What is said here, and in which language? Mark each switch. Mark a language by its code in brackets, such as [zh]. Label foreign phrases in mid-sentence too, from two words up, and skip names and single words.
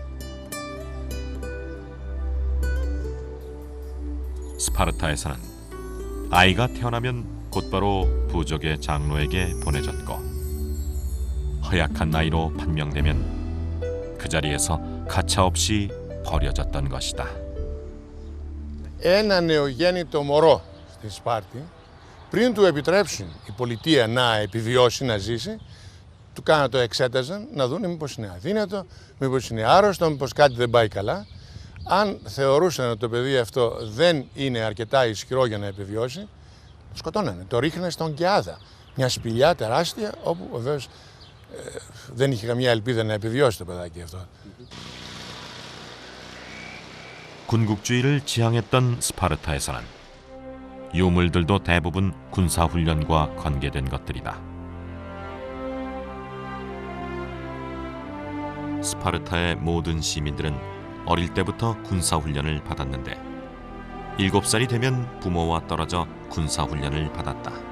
[ko] 스파르타에서는 아이가 태어나면 곧바로 부족의 장로에게 보내졌고 허약한 나이로 판명되면 그 자리에서 가차없이 버려졌던 것이다. [el] Ένα νεογέννητο μωρό στη Σπάρτη, πριν του επιτρέψουν η πολιτεία να επιβιώσει, να ζήσει, του κάναν το εξέταζαν να δουν μήπως είναι αδύνατο, μήπως είναι άρρωστο, μήπως κάτι δεν πάει καλά. Αν θεωρούσαν ότι το παιδί αυτό δεν είναι αρκετά ισχυρό για να επιβιώσει, το σκοτώνανε. Το ρίχνανε στον Κεάδα, μια σπηλιά τεράστια, όπου βεβαίως δεν είχε καμία ελπίδα να επιβιώσει το παιδάκι αυτό. [ko] 군국주의를 지향했던 스파르타에서는 유물들도 대부분 군사훈련과 관계된 것들이다. 스파르타의 모든 시민들은 어릴 때부터 군사훈련을 받았는데 7살이 되면 부모와 떨어져 군사훈련을 받았다.